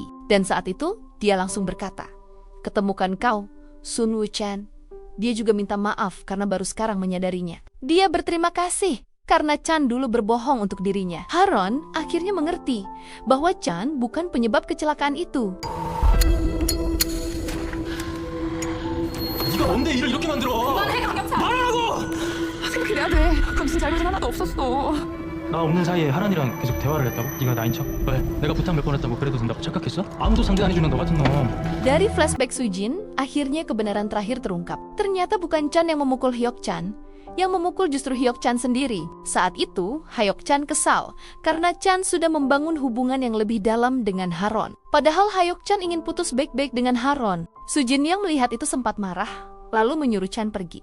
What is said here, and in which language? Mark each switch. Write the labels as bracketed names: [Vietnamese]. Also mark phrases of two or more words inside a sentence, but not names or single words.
[Indonesian] Dan saat itu, dia langsung berkata, "Ketemukan kau, Sun Woo Chan." Dia juga minta maaf karena baru sekarang menyadarinya. Dia berterima kasih karena Chan dulu berbohong untuk dirinya. Haron akhirnya mengerti bahwa Chan bukan penyebab kecelakaan itu. [Korean] 네가 뭔데 일을 이렇게 만들어? 그만해, 강경찬! 말하라고! 그래? 미안해. 그건 무슨 잘못은 하나도 없었어. 나 없는 사이에 하란이랑 계속 대화를 했다고? 네가 나인 척? 왜? 내가 부탁 몇 번 했다고 그래도 된다고 착각했어? 아무도 상대 안 해주는 너 같은 놈. [Indonesian] Dari flashback Sujin, akhirnya kebenaran terakhir terungkap. Ternyata bukan Chan yang memukul Hyuk Chan. Yang memukul justru Hyuk Chan sendiri. Saat itu, Hyuk Chan kesal karena Chan sudah membangun hubungan yang lebih dalam dengan Haron. Padahal Hyuk Chan ingin putus baik-baik dengan Haron. Sujin yang melihat itu sempat marah, lalu menyuruh Chan pergi.